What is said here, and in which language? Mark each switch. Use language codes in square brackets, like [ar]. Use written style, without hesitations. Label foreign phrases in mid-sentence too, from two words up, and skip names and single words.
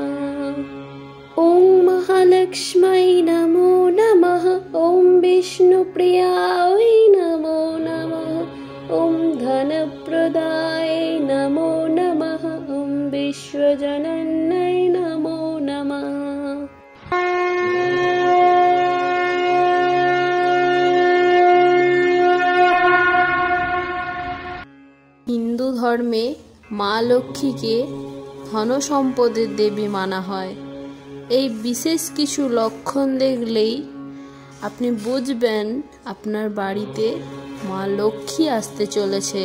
[sa] ওং মহালক্ষ্মী নমো নমঃ। ওং বিষ্ণুপ্রিয়ায় নমো নমঃ। ওং ধনপ্রদায় নমো নমঃ। ওং বিশ্বজনন্যায় নমো নমঃ। [bn] হিন্দু ধর্মে মা লক্ষ্মীকে ধন সম্পদের দেবী মানা হয়। এই বিশেষ কিছু লক্ষণ দেখলেই আপনি বুঝবেন আপনার বাড়িতে মা লক্ষ্মী আসতে চলেছে।